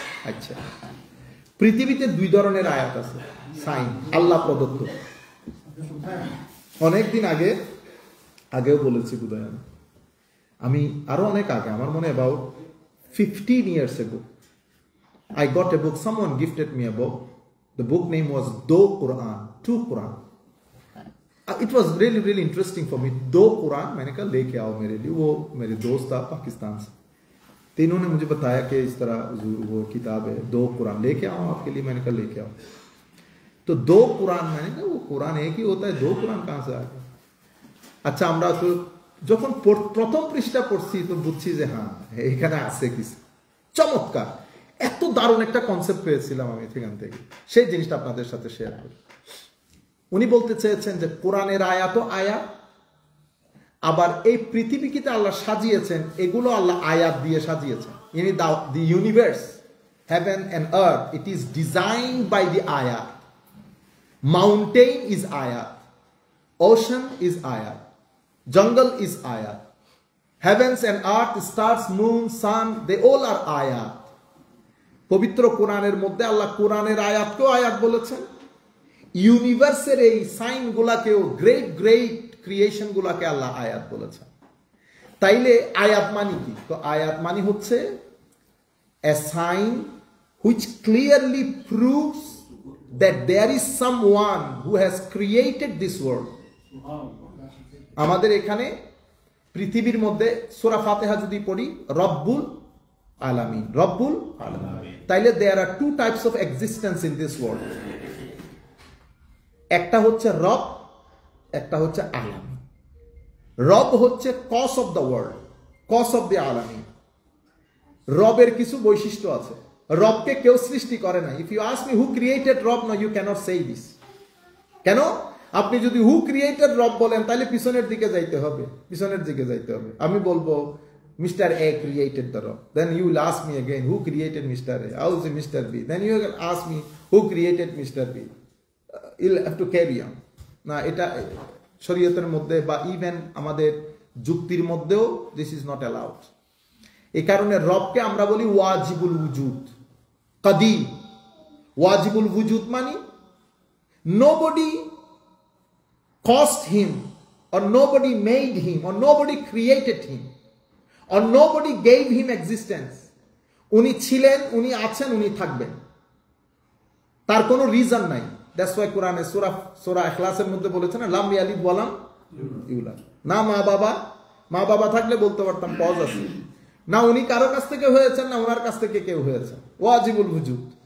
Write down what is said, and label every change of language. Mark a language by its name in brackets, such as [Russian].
[Bangla] আচ্ছা, পৃথিবীতে দুই ধরনের আয়াত আছে, সাইন, আল্লাহ প্রদত্ত। অনেকদিন আগেও বলেছি বোধহয়, আমি আরো অনেক আগে, আমার মনে about [English] 15 years ago I got a book, someone gifted me a book. The book name was Do Quran, To Quran. It was really interesting for me. [Hindi] Do Quran, मैंने कहा लेके आओ मेरे लिए। वो मेरे दोस्त था पाकिस्तान से, तो इन्होंने मुझे बताया कि इस तरह वो किताब है दो कुरान, लेके आओ आपके लिए। मैंने कहा लेके आओ। तो दो कुरान, मैंने कहा वो कुरान एक ही होता है, दो कुरान कहाँ से आ गया? [Bangla] আচ্ছা, আমরা তো যখন প্রথম পৃষ্ঠা পড়ছি তো বুঝছি যে হ্যাঁ এখানে আছে কিছু চমৎকার। এত দারুণ একটা কনসেপ্ট পেয়েছিলাম আমি সেখান থেকে, সেই জিনিসটা আপনাদের সাথে শেয়ার করি। উনি বলতে চেয়েছেন যে কোরআনের আয়াত আয়াত, আবার এই পৃথিবীকে আল্লাহ সাজিয়েছেন, এগুলো আল্লাহ আয়াত দিয়ে সাজিয়েছেন। [English] The universe, heaven and earth, it is designed by the আয়াত। Mountain is আয়াত, ocean is আয়াত, jungle is ayat, heavens and earth, stars, moon, sun, they all are ayat. [Bangla] পবিত্র কোরআনের মধ্যে আল্লাহ কোরআনের আয়াতকেও আয়াত বলেছেন, ইউনিভার্সের এই সাইন গুলাকেও, গ্রেট ক্রিয়েশন গুলাকে আল্লাহ আয়াত বলেছেন। তাইলে আয়াত মানে কি? তো আয়াত মানে হচ্ছে [English] a sign which clearly proves that there is someone who has created this world. [Bangla] আমাদের এখানে পৃথিবীর মধ্যে সূরা ফাতিহা যদি পড়ি, রব্বুল আলামিন, রব্বুল আলামিন, তাইলে [English] There are two types of existence in this world. [Bangla] একটা হচ্ছে রব, একটা হচ্ছে আলামিন। রব হচ্ছে [English] Cause of the world, cause of the আলামিন। [Bangla] রবের কিছু বৈশিষ্ট্য আছে, রবকে কেউ সৃষ্টি করে না। [English] If you ask me who created রব, no you cannot say this. কেন? [Bangla] আপনি যদি [English] who created রব [Bangla] বলেন তাহলে পিছনের দিকে যাইতে হবে, পিছনের দিকে যাইতে হবে। [English] আমি বলবো mister A created the রব, then you will ask me again who created mister A, how is mister B, then you will ask me who created mister B. You have to carry on. [Bangla] না, এটা শরীয়তের মধ্যে বা even আমাদের যুক্তির মধ্যেও [English] This is not allowed. [Bangla] এই কারণে রবকে আমরা বলি ওয়াজিবুল উজুদ, কাদিম। [English] ওয়াজিবুল উজুদ মানে nobody caused him, or nobody made him, or nobody created him, or nobody gave him existence. [Bangla] উনি ছিলেন, উনি আছেন, উনি থাকবেন, তার কোনো রিজন নাই। [English] that's why [Bangla] কোরআনে সূরা ইখলাসের মধ্যে বলেছে না, [Arabic] লাম ইয়ালিদ ওয়া লাম ইউলাদ। [Bangla] না মা বাবা থাকলে বলতে পারতাম পজ আছে, না উনি কারো কাছ থেকে হয়েছেন, না ওনার কাছ থেকে কেউ হয়েছে। ওয়াজিবুল উজুদ।